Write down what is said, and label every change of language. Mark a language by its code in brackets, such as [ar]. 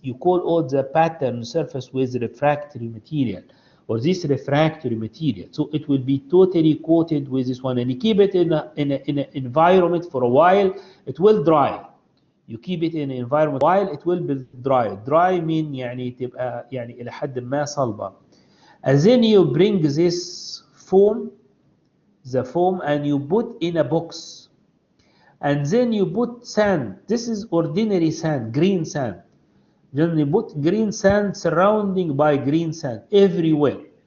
[en] You coat all the pattern surface with refractory material or this refractory material. So it will be totally coated with this one and you keep it in an environment for a while. It will dry. You keep it in an environment while it will be dry. Dry mean [ar] يعني تبقى يعني إلى حد ما صلبة. [en] And then you bring this foam, the foam, and you put in a box. And then you put sand. This is ordinary sand, green sand. Then you put green sand surrounding by green sand everywhere.